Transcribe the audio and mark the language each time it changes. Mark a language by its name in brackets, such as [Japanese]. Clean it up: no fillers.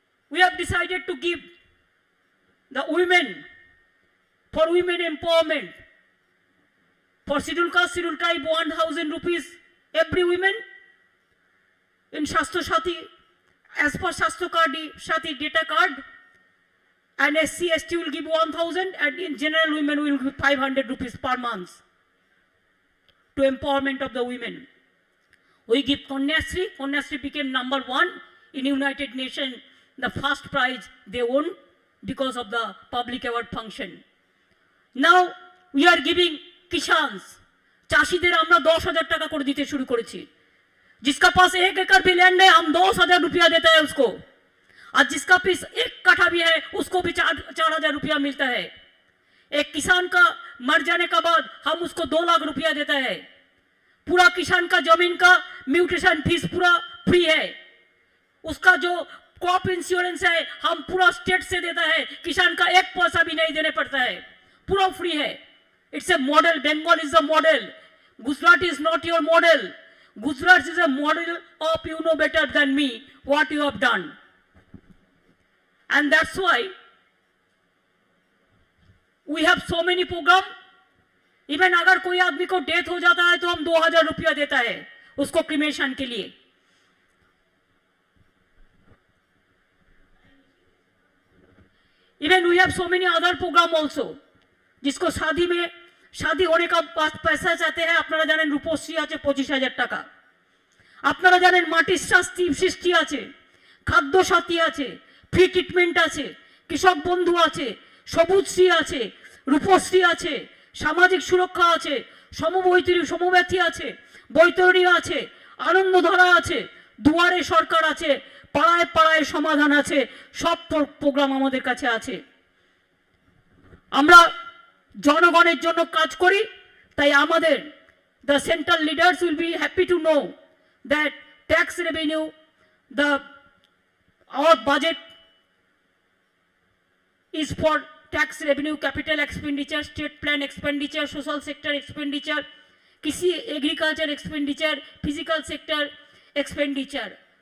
[English] We have decided to give the women, for women empowerment, for scheduled caste, scheduled tribe, 1,000 rupees every women in Shastro Sati, as per Shastro Sati data card, and SC, ST will give 1,000, and in general women will give 500 rupees per month to empowerment of the women. We give Kanyasri. Kanyasri became number 1 in United Nations, the first prize they won because of the public award function. Now we are giving Kishans. [Bangla] चाशीদের আমরা 10,000 টাকা করে দিতে শুরু করেছি। [Hindi] जिसका पास 1 एकड़ भी land है, हम 10,000 रुपया देता है उसको, और जिसका पास 1 कट्ठा भी है उसको भी 4,000 रुपया मिलता है। एक किसान का मर जाने का बाद हम उसको 2 लाख रुपया देता है। पूरा किसान का जमीन का म्यूटेशन फीस पूरा फ्री है। उसका जो क्रॉप इंश्योरेंस है हम पूरा स्टेट से देता है, किसान का 1 पैसा भी नहीं देने पड़ता है, पूरा फ्री है। [English] It's a model. Bengal is a model. Gujarat is not your model. Gujarat is a model of you know better than me what you have done. And that's why we have so many program. Even [Hindi] अगर कोई आदमी को death हो जाता है तो हम 2,000 रुपया देता है उसको क्रिमेशन के लिए। [English] Even we have so many other program also. [Hindi] जिसको शादी होने का पैसा चाहते हैं, [Bangla] আপনারা জানেন রূপশ্রী আছে 25,000 টাকা, আপনারা জানেন মাটির সৃষ্টি আছে, খাদ্য সাথী আছে, ফ্রি ট্রিটমেন্ট আছে, কৃষক বন্ধু আছে, সবুজশ্রী আছে, রূপশ্রী আছে, সামাজিক সুরক্ষা আছে, সমব্যথী আছে, বৈতরণী আছে, আনন্দধারা আছে, দুয়ারে সরকার আছে, পাড়ায় পাড়ায় সমাধান আছে, সব প্রোগ্রাম আমাদের কাছে আছে। আমরা জনগণের জন্য কাজ করি, তাই আমাদের [English] the central leaders will be happy to know that tax revenue, our budget is for tax revenue, capital expenditure, state plan expenditure, social sector expenditure, kisi agriculture expenditure, physical sector expenditure.